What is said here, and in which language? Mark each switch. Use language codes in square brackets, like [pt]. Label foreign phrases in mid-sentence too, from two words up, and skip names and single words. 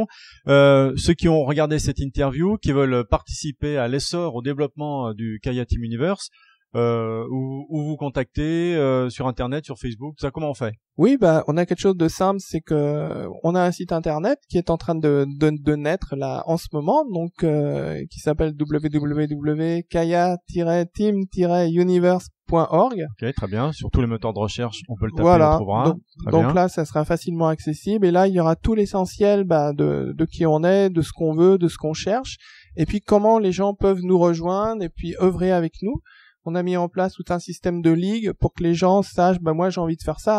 [fr] Ceux qui ont regardé cette interview, qui veulent participer à l'essor, au développement du Kaya Team Universe, où vous contactez sur Internet, sur Facebook, ça, comment on fait? Oui, on a quelque chose de simple, c'est que on a un site internet qui est en train de naître là en ce moment, donc qui s'appelle www.kaya-team-universe.org. Ok, très bien. Sur tous les moteurs de recherche, on peut le taper, voilà. on trouvera. Donc là, ça sera facilement accessible. Et là, il y aura tout l'essentiel de qui on est, de ce qu'on veut, de ce qu'on cherche, et puis comment les gens peuvent nous rejoindre et puis œuvrer avec nous. On a mis en place tout un système de ligue pour que les gens sachent, moi j'ai envie de faire ça.